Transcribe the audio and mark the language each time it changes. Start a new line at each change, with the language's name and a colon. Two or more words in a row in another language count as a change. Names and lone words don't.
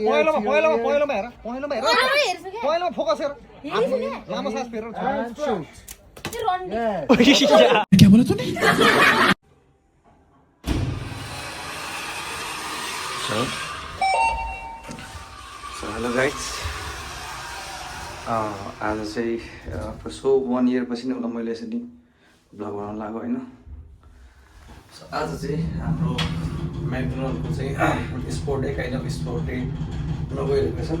Nepali: पहेँलोमा हेर पहेँलोमा फोकस हेर लामो सास फेरेर
Hindi: क्या बोला तूने?
English: hello guys
Nepali: आज चाहिँ सो 1 इयर पछि नै होला मैले यसरी भ्लग बनाउन लाग्यो होइन। सो आज चाहिँ हाम्रो म्याकडोनल्डको चाहिँ
English: sport day kind of sport day
Nepali: नगइरहेको छ।